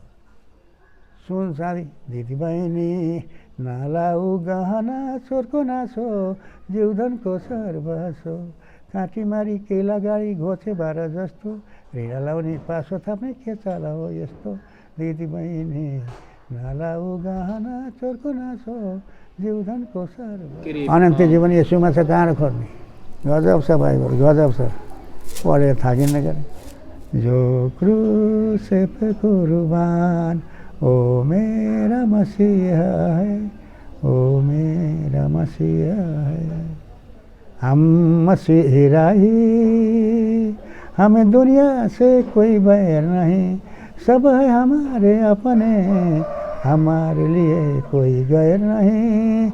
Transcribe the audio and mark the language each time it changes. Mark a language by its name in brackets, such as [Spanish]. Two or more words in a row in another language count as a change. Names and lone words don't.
[Nepali] सुन साथी दिदीबहिनी नलाउ गहना चोरको नासो जिउधनको सर्वसो काँटीमारी केला गाडी घोचे बार जस्तो ऋण लाउने पासो थाप्ने के चाला हो यस्तो दिदीबहिनी नलाउ गहना चोरको नासो जिउधनको सर्व। अनन्त जीवन यसुमा छ, कहाँ खोज्ने? गजब छ बाइबल, गजब छ। पढेर थाकिन्न गरे। [Hindi] जो क्रूस पे कुर्बान ओ मेरा मसीहा है, ओ मेरा मसीहा है। हम मसीहा ही, हमें दुनिया से कोई बैर नहीं, सब है हमारे अपने, हमारे लिए कोई गैर नहीं।